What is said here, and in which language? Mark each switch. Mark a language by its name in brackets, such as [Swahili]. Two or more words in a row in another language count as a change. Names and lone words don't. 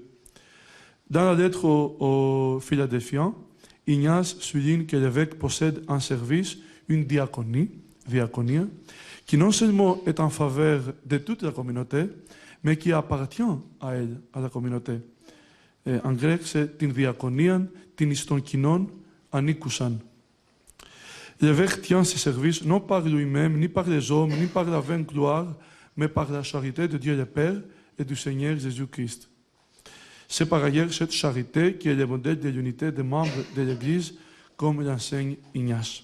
[French] Dans la lettre aux Philadelphiens, Ignace souligne que l'évêque possède en service une diaconie, qui non seulement est en faveur de toute la communauté, mais qui appartient à elle, à la communauté. Et en grec, c'est [Greek] την διακονίαν, την εις των κοινών ανήκουσαν. [French] L'évêque tient ses services non par lui-même, ni par les hommes, ni par la vaine gloire, mais par la charité de Dieu le Père et du Seigneur Jésus-Christ. C'est par ailleurs cette charité qui est le modèle de l'unité des membres de l'Église, comme l'enseigne Ignace.